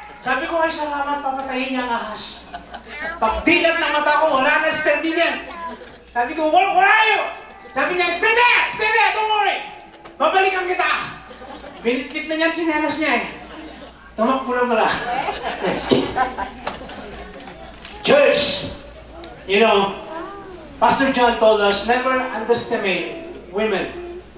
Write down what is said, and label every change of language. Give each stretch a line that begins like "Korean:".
Filipino: Sabi ko, ay salamat, papatayin niya ang ahas. Pag dilat ng mata ko, wala na Sir Nivel. Sabi ko, where are you?
English: Sabi niya, stay there, don't worry.
Filipino: Babalikan kita. Binitbit na niya ang chinelas niya eh. Tumakbo na pala.
English: Church, Pastor John told us, never underestimate women.